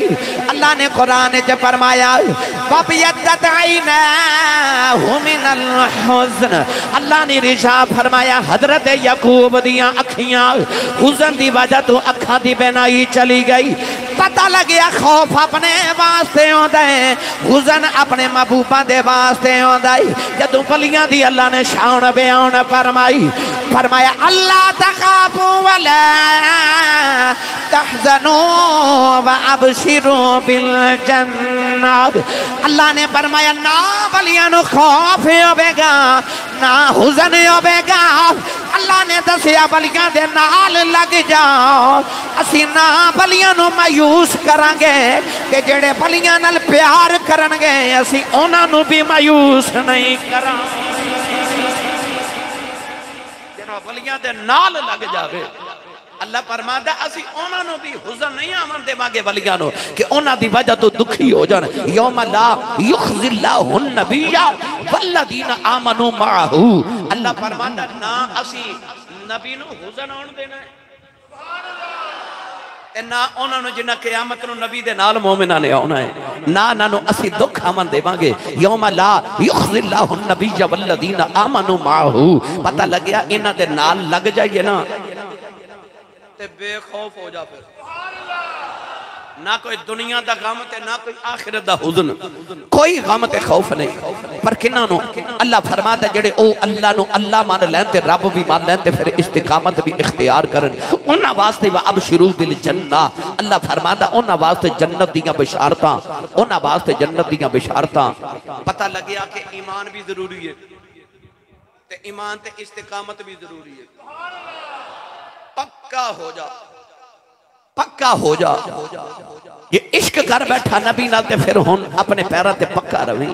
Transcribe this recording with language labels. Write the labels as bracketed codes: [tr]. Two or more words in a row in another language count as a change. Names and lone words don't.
[pa] اللہ نے قرآن چ فرمایا اللہ نے ارشاد فرمایا حضرت یعقوب دیاں اکھیاں حزن دی وجہ توں اکھاں دی بینائی چلی گئی. پتہ لگیا خوف اپنے واسطے آندا ہے، حزن اپنے محبوباں دے واسطے آندا ہے. جدوں ولیاں دی اللہ نے شان بیان فرمایا [ar] ألا تخافوا ولا تحزنوا وأبشروا بالجنة. [pa] اللہ نے فرمایا نہ ولیاں نوں خوف ہووے گا نہ حزن ہووے گا. اللہ نے دسیا ولیاں دے نال لگ جاؤ، اسی نہ ولیاں نوں مایوس کراں گے تے جیہڑے ولیاں نال پیار کرن گے اسی انہاں نوں بھی مایوس نہیں کراں گے. جیہڑا ولیاں دے نال لگ جاوے اللہ فرماندا اسی انہاں نوں بھی حزن نہیں آون دیواں گے ولیاں نوں کہ انہاں دی وجہ توں دکھی ہو جان. [ar] يوم لا يخزي الله النبي والذين آمنوا معه. [pa] اللہ فرماندا نہ اسی نبی نوں حزن آؤن دینا ہے نہ انہاں نوں جنہاں قیامت نوں نبی دے نال مومناں نے آؤنا ہے، نہ انہاں نوں اسی دکھ آون دیواں گے. [ar] يوم لا يخزي الله النبي والذين آمنوا معه. [pa] پتہ لگیا انہاں دے نال لگ جائیے نا تے بے خوف ہو جا، فیر نہ کوئی دنیا دا غم تے نہ کوئی آخرت دا حزن، کوئی غم تے خوف نہیں. پر کنہاں نوں اللہ فرماتا جیہڑے او اللہ نوں اللہ من لین تے رب بھی من لین تے فیر استقامت بھی اختیار کرن، انہاں واسطے [ar] وأبشروا بالجنة. [pa] اللہ فرماتا انہاں واسطے جنت دیاں بشارتاں، انہاں واسطے جنت دیاں بشارتاں. پتہ لگیا کہ ایمان بھی ضروری ہے تے ایمان تے استقامت بھی ضروری ہے. پکا ہو جا، پکا ہو جا. یہ عشق کر بیٹھا نبی نال تے فیر ہن اپنے پیراں تے پکا رہویں.